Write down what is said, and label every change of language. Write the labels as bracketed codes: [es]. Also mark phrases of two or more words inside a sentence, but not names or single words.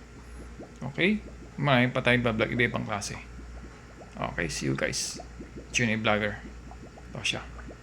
[tl] Okay? Marami pa tayong vlog, iba-ibang klase. [en] Okay, see you guys. Junay Vlogger. [tl] Ito siya.